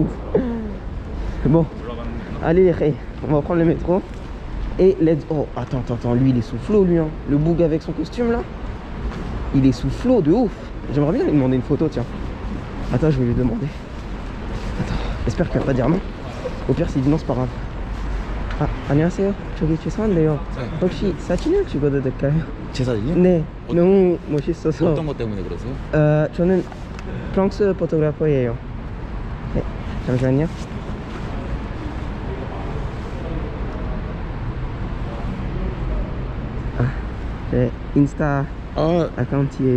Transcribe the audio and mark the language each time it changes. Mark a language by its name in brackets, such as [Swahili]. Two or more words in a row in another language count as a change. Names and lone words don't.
[French] Bon, allez les rey, on va prendre le métro. Et let's... Oh, attends, lui il est sous flot lui, hein. Le boug avec son costume là. Il est sous flot de ouf. J'aimerais bien lui demander une photo, tiens. Attends, je vais lui demander. Attends, j'espère qu'il va pas dire non. Au pire, s'il dit non, c'est pas grave. [Korean] 아, 안녕하세요. 저기 죄송한데요. 혹시 사진을 찍어도 될까요? 제 사진이요? 네, 너무 멋있어서. 어떤 것 때문에 그러세요? 저는 프랑스 포토그래퍼예요. 네, 잠시만요. 아, 네, 인스타 아카운트예요.